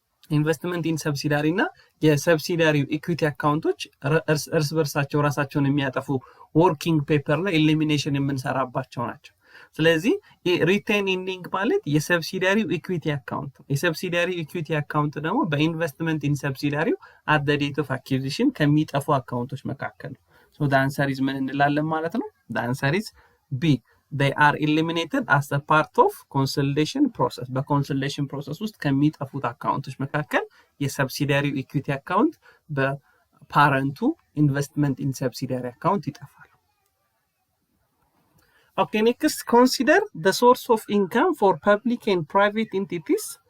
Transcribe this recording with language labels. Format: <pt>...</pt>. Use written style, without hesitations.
<am>ኢንቨስትመንት ኢን ሰብሲዳሪ እና የሰብሲዳሪው ኢኩዊቲ አካውንቶች እርስ በርሳቸው ራሳቸውን የሚያጠፉ ወርኪንግ ፔፐር ላይ ኤሊሚኔሽን የምንሰራባቸው ናቸው። ስለዚህ ሪቴን ኢርኒንግ ማለት የሰብሲዳሪው ኢኩዊቲ አካውንት፣ የሰብሲዳሪው ኢኩዊቲ አካውንት ደግሞ በኢንቨስትመንት ኢን ሰብሲዳሪው at the date of acquisition ከሚጠፉ አካውንቶች መካከል ነው። ሶ</am> <en>the answer is</en> <am>ምን እንላለን ማለት ነው?</am> <en>the answer is B they are eliminated as a part of consolidation process.</en> <am>በኮንሶሊዴሽን ፕሮሰስ ውስጥ ከሚጠፉት አካውንቶች መካከል የሰብሲዲያሪ ኢኩዊቲ አካውንት በፓረንቱ ኢንቨስትመንት ኢን ሰብሲዲያሪ አካውንት ይጠፋል።</am> <en>Okay, next consider the source of income for public and private entities.</en>